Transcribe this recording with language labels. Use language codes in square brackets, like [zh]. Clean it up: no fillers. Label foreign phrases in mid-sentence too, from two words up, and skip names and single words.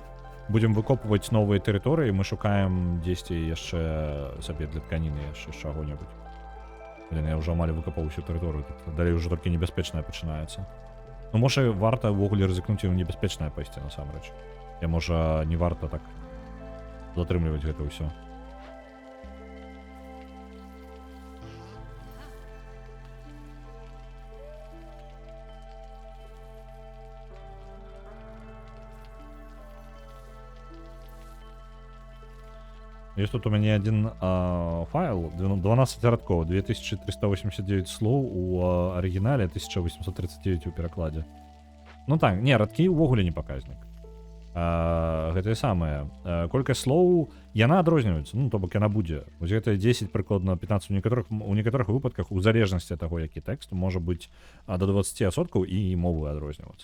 [be] Будем выкопваць новыя тэрыторыі, мы шукаем дзесьці яшчэ сабе для тканіны яшчэ чаго-небудзь. Блин, я ўжо амаль выкопаў усю тэрыторыю, далей ўжо толькі небяспечнае пачынаецца. Ну, можа, варта ўвогуле рызыкнуць і ў небяспечнае пайсці насамрэч. Я, можа, не варта так затрымліваць гэта ўсё. [ru] Есть тут у меня один файл, 12 радков, 2389 слов у оригинале, 1839 [be] у перакладе. Ну так, не, радкі ўвогуле не паказнік. Гэта самае. Колькасць слоў, яна адрозніваецца, ну, то бок яна будзе. Вось гэта 10, прыкладна 15, у некаторых выпадках, у залежнасці ад таго, які тэкст, можа быць до 20% і мовы адрознівацца.